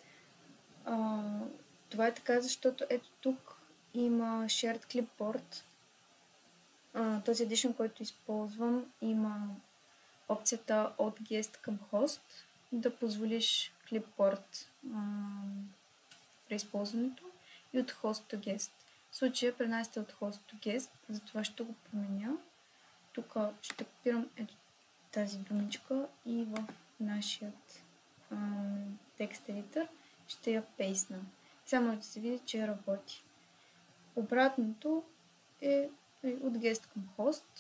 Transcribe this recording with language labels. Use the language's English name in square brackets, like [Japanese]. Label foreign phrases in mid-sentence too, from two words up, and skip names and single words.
[Bulgarian] Това е така, защото ето тук има [English] Shared Clipboard. [Bulgarian] Този Edition, който използвам, има опцията от guest към host, да позволиш Clipboard при използването и от [English] host to guest. [Bulgarian] В случая пренасяте от [English] host to guest, [Bulgarian] затова ще го променя. Тук ще копирам ето тази думичка и в нашия текст едитор ще я пейсна. Сега може да се види, че работи. Обратното е от guest към host.